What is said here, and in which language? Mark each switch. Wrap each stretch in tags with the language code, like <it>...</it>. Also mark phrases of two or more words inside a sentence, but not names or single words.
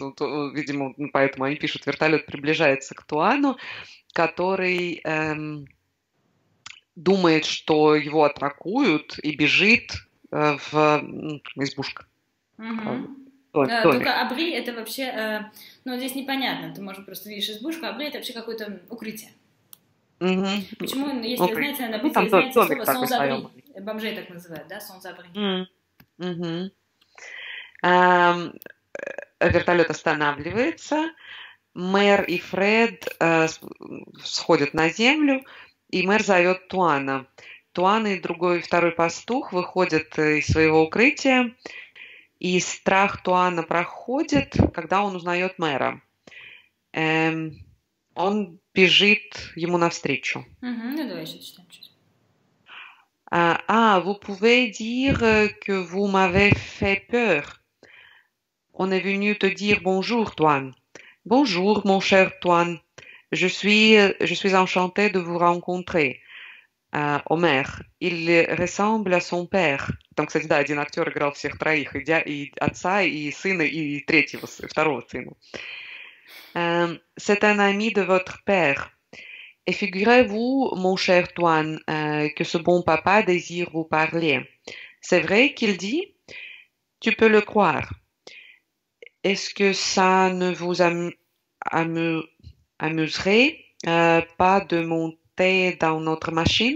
<ru>Видимо, поэтому они пишут, вертолет приближается к Туану, который думает, что его атакуют, и бежит в избушку. Только абри это вообще, здесь непонятно, ты, может, просто видишь избушку, абри это вообще какое-то укрытие. Почему, если вы знаете, на бытие, вы знаете слово sans-abri, бомжей так называют, да, sans-abri. Вертолет останавливается, мэр и Фред сходят на землю, и мэр зовет Туана. Туан и второй пастух выходят из своего укрытия, и страх Туана проходит, когда он узнает мэра. Он бежит ему навстречу. Давай еще читаем.</ru> <fr>Vous pouvez dire que vous m'avez fait peur. On est venu te dire bonjour, Tuan. Bonjour, mon cher Tuan. Je suis enchantée de vous rencontrer. Омер. Il ressemble à son père.</fr> <ru>Там, кстати, да, один актер играл всех троих, и отца, и сына, и второго сына.</ru> <fr>C'est un ami de votre père. Et figurez-vous, mon cher Tuan, que ce bon papa désire vous parler. C'est vrai qu'il dit? Tu peux le croire. Est-ce que ça ne vous amuserait pas de monter dans notre machine?</fr>